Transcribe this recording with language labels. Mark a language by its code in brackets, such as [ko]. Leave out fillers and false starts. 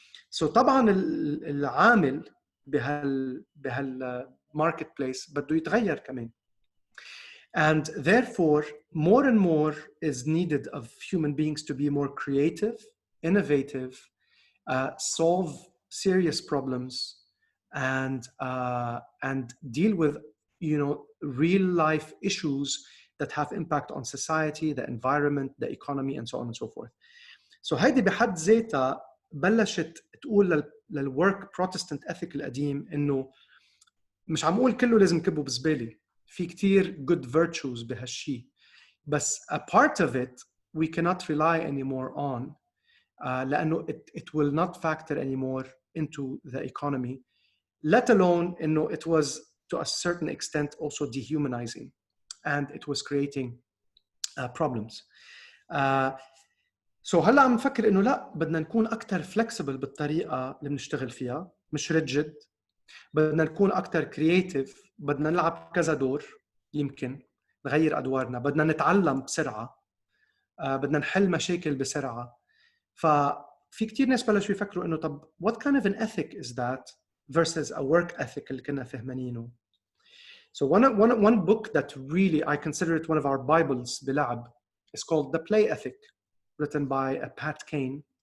[ar] So طبعا العامل بهال marketplace بده يتغير كمان. [en] And therefore, more and more is needed of human beings to be more creative, innovative, solve serious problems, and deal with real life issues that have impact on society, the environment, the economy, and so on and so forth. So [ar] هيدي بحد ذاتها بلشت تقول [en] للwork Protestant ethic [ar] القديم إنه مش عم أقول كله لازم كبه بزبالة، في كتير [en] good virtues [ar] بهالشي، بس [en] a part of it we cannot rely anymore on [ar] لأنه [en] it will not factor anymore into the economy, let alone [ar] إنه [en] it was to a certain extent also dehumanizing, and it was creating problems. [ar] So هلا عم نفكر إنه لا، بدنا نكون أكتر flexible بالطريقة اللي بنشتغل فيها، مش rigid. بدنا نكون أكتر creative، بدنا نلعب كذا دور، يمكن نغير أدوارنا، بدنا نتعلم بسرعة، بدنا نحل مشاكل بسرعة. ففي كتير ناس بلشوا يفكروا إنه طب [en] what kind of an ethic is that versus a work ethic [ar] اللي كنا فهمانينه. [en] So one book that really I consider it one of our Bibles [ar] بلعب [en] is called The Play Ethic, written by Pat Kane.